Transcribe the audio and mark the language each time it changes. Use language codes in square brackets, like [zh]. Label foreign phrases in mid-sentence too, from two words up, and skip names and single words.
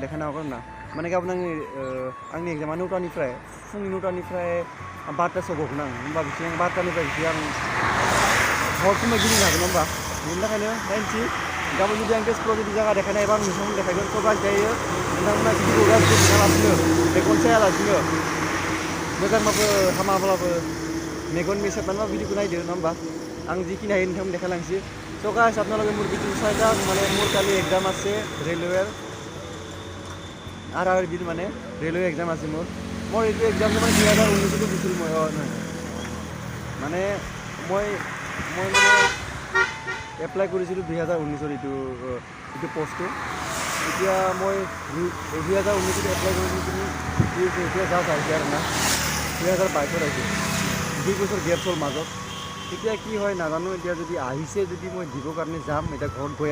[brx] देखायनो हागौ आरोना माने गाबोन आंनि एग्जामा 9टानिफ्राय फुंनि 9टानिफ्राय 12टासोआव गगोन आं होमबा बिथिं आं 12टानिफ्राय बिथिं आं हरसिम गिदिंनो हागोन होमबा बेनि थाखायनो नायनोसै गाबोन जुदि आं तेजपुराव जुदि जायगा देखायनो हायोबा आं नोंथांमोन देखायगोन थ' गाज्रि जायो नोंथांमोना भिडिअ गाज्रि नुवालासिनो मेगन सायालासिनो मोजांबाबो हामाब्लाबो मेगन मेसेबनानैबा भिडिअखौ नायदो नङा होमबा आं जिखिनि हायो नोंथांमोन देखायलांसै [en] so guys [as] আপোনালোকে মোৰ ভিডিঅ চাইতা মানে মোর কালি এক্সাম আছে রেলওয়ের আর বিধ মানে রেলওয়ে এক্সাম আছে মোর এইটো এক্সাম মানে 2019 দিছিল মই মানে মই মানে এপ্লাই কৰিছিলোঁ 2019 এইটো পোষ্টটো এতিয়া মই 2019 এপ্লাই কৰিছিলোঁ এতিয়া জাষ্ট আহিছে আৰু না 2022 আহিছে 2 বছৰ গেপ হ'ল মাজত এতিয়া কি হয় নাজানো এতিয়া যদি আহিছে যদি মই দিবৰ কাৰণে যাম এতিয়া ঘৰত গৈ